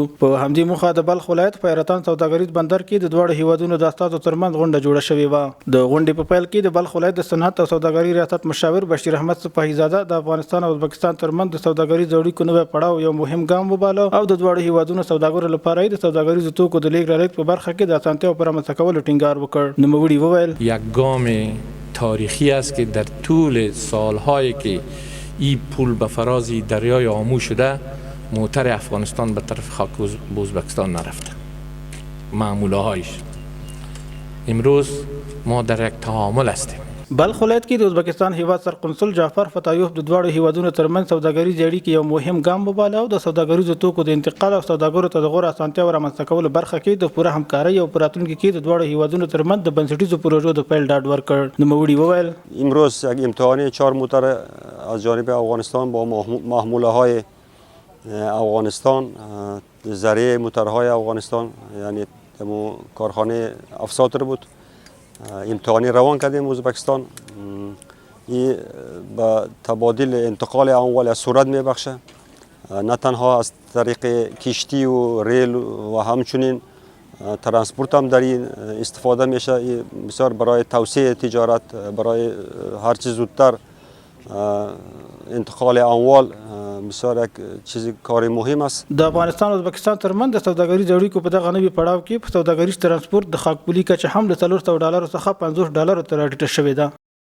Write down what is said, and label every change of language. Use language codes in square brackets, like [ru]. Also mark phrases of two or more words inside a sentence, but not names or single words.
[ps] په همدې موخه د بلخ ولایت په حیرتان سوداګریز بندر کې د دواړو هیوادونو د استازو ترمنځ غونډه جوړه شوې وه. د غونډې په پیل کې د بلخ ولایت د صنعت او سوداګرۍ ریاست مشاور بشیر احمد سپاهیزاده د افغانستان او ازبکستان ترمنځ د سوداګریزو اړیکو نوی پړاو یو مهم ګام وباله او د دواړو هیوادونو سوداګرو لپاره د سوداګریزو توکو د لیږد رالېږد په برخه کې د اسانتیاو په رامنځته کولو ټینګار وکړ. نوموړي وویل [fa] یک گام تاریخی است که در طول سالهایی که این پول به فراز دریای آمو شده موتر افغانستان به طرف خاک ازبکستان نرفته. معموله هایش امروز ما در یک تعامل هستیم. [ps] بلخ ولایت کې د ازبکستان هیواد سرقنصل جعفر فتایوف د دواړو هیوادونو ترمنځ سوداګریزې اړیکې یو مهم ګام وباله او د سوداګریزو توکو د انتقال او سوداګرو ته د غوره اسانتیاو رامنځته کولو برخه کې د پوره همکارۍ او په راتلونکي کې د دواړو هیوادونو ترمنځ د بنسټیزو پروژو د پیل ډاډ ورکړ. نوموړي وویل [fa] امروز یک امتحانی 4 موتر از جانب افغانستان با محموله های افغانستان، ذریعه موترهای افغانستان یعنی کارخانه افساتر بود، امتحانی روان کردیم ازبکستان. این به تبادل انتقال اموال از صورت میبخشه، نه تنها از طریق کشتی و ریل و همچنین ترانسپورت هم در این استفاده میشه. بسیار برای توسعه تجارت، برای هر چیز زودتر انتقال اموال بسیار یک چیز کار مهم است. [ps] د افغانستان او ازبکستان ترمنځ د سوداګریزو اړیکو په دغه نوي پړاو کې په سوداګریز ترانسپورت د خاکپولي کچه هم له $400 څخه $50 ته راټیټه شوې ده.